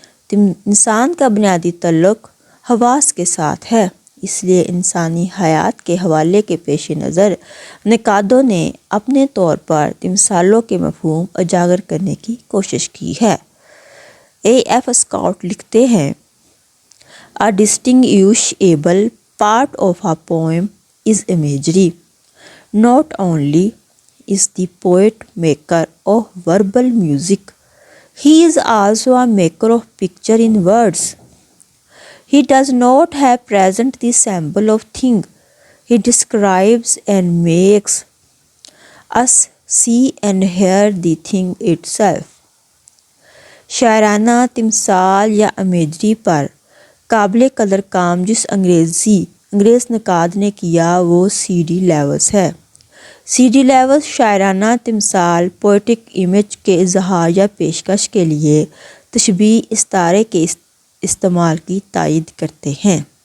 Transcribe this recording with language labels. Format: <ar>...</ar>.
<ur>انسان کا بنیادی تعلق حواس کے ساتھ ہے، اس لیے انسانی حیات کے حوالے کے پیش نظر نقادوں نے اپنے طور پر تمثالوں کے مفہوم اجاگر کرنے کی کوشش کی ہے۔ اے ایف اسکاٹ لکھتے ہیں،</ur> <en>A distinguishable part of a poem is imagery. Not only is the poet maker of verbal music, he is also a maker of picture in words. He does not have present the symbol of thing. He describes and makes us see and hear the thing itself.</en> <ur>شاعرانہ تمثال یا imagery پر قابل قدر کام جس انگریز نقاد نے کیا وہ سی ڈی لیوس ہے۔ سی ڈی لیوس شاعرانہ تمثال پوئٹک امیج کے اظہار یا پیشکش کے لیے تشبیہ استعارے کے استعمال کی تائید کرتے ہیں۔</ur>